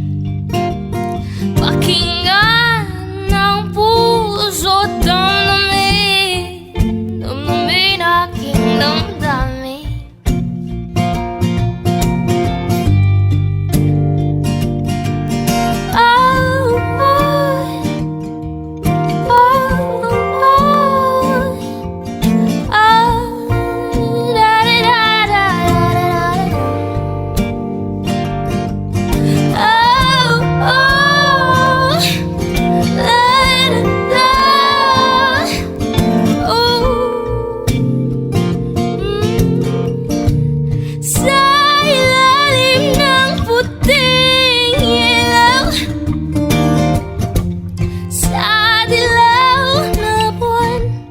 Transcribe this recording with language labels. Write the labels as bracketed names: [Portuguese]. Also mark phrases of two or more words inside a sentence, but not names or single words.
[Filipino] Pakinggan ng puso't damdamin, damdamin aking damdamin. [English] Oh, boy. Oh, boy. Oh, da-da-da-da-da-da-da. Oh, oh, la-da-da. [Filipino] Sa ilalim ng puting ilaw sa dilaw na buwan.